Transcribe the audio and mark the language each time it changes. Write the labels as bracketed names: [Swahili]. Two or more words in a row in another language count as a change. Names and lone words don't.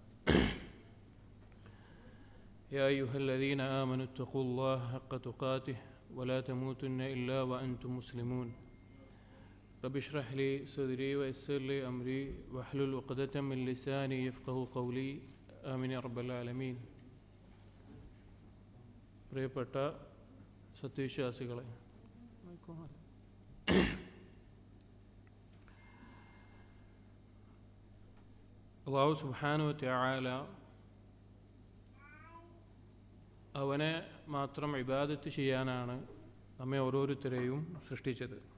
[Arabic] يا أيها الذين آمنوا اتقوا الله حق تقاته ولا تموتن إلا وأنتم مسلمون. رب اشرح لي صدري ويسر لي أمري واحلل عقدة من لساني يفقهوا قولي آمين يا رب العالمين. [Malayalam] പ്രിയപ്പെട്ട സത്യവിശ്വാസികളെ, അല്ലാഹു [Arabic] سبحانه وتعالى [Malayalam] അവനെ മാത്രം ഇബാദത്ത് ചെയ്യാനാണ് നമ്മെ ഓരോരുത്തരെയും സൃഷ്ടിച്ചത്.